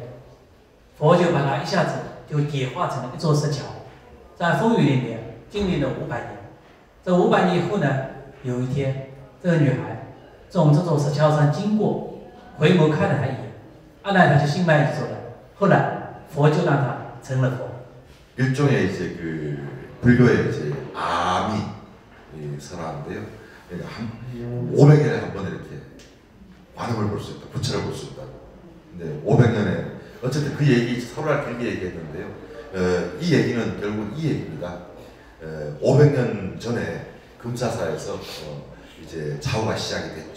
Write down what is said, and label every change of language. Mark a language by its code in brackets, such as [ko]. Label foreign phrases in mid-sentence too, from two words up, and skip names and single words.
[zh] 佛就把他一下子就点化成了一座石桥，在风雨里面经历了500年。这500年以后呢，有一天，这个女孩从这座石桥上经过，回眸看了他一眼，阿难他就心满意足了。后来佛就让他成了佛。 [ko] 일종의 이제 그 불교의 이제 암이 설하는데요. 그러니까 500년에 한 번 이렇게 관음을 볼 수 있다, 부처를 볼 수 있다고. 근데 500년에 어쨌든 그 얘기 서로 길게 얘기했는데요. 이 얘기는 결국 이 얘기입니다. 500년 전에 금사사에서 이제 좌우가 시작이 됐죠.